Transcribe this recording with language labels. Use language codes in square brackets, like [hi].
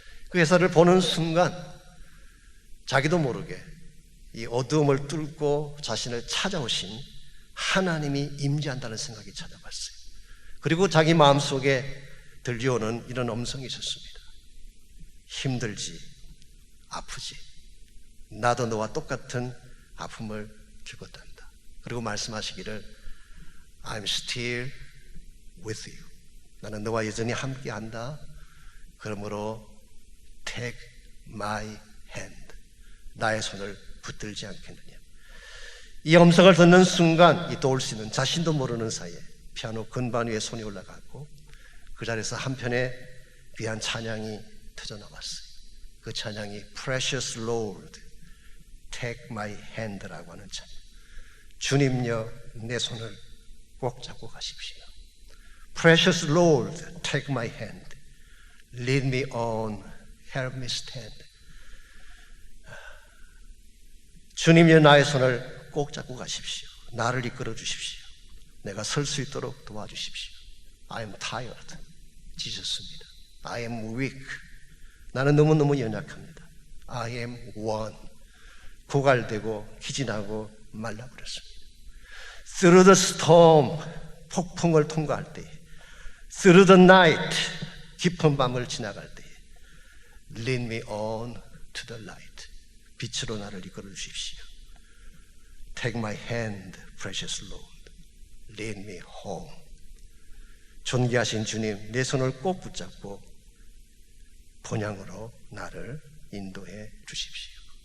[ko] 그 햇살을 보는 순간 자기도 모르게 이 어두움을 뚫고 자신을 찾아오신 하나님이 임재한다는 생각이 찾아왔어요. 그리고 자기 마음속에 들려오는 이런 음성이 있었습니다. 힘들지, 아프지, 나도 너와 똑같은 아픔을 겪었단다. 그리고 말씀하시기를 [en] I'm still with you. [ko] 나는 너와 여전히 함께한다. 그러므로 [en] take my hand. [ko] 나의 손을 붙들지 않겠느냐. 이 음성을 듣는 순간 이 도울 씨는 자신도 모르는 사이에 피아노 건반 위에 손이 올라갔고 그 자리에서 한편의 귀한 찬양이 터져나왔어요. 그 찬양이 Precious Lord, Take My Hand라고 하는 찬양. 주님여 내 손을 꼭 잡고 가십시오. [en] Precious Lord, take my hand. Lead me on, help me stand. [ko] 주님여 나의 손을 꼭 잡고 가십시오. 나를 이끌어 주십시오. 내가 설 수 있도록 도와주십시오. [en] I am tired. [ko] 지쳤습니다. [en] I am weak. [ko] 나는 너무너무 연약합니다. [en] I am worn. [ko] 고갈되고 기진하고 말라버렸습니다. [en] Through the storm, [ko] 폭풍을 통과할 때에, [en] through the night, [ko] 깊은 밤을 지나갈 때에, [en] lead me on to the light. [ko] 빛으로 나를 이끌어 주십시오. [en] Take my hand, precious Lord. Lead me home. [ko] 존귀하신 주님, 내 손을 꼭 붙잡고 본향으로 나를 인도해 주십시오.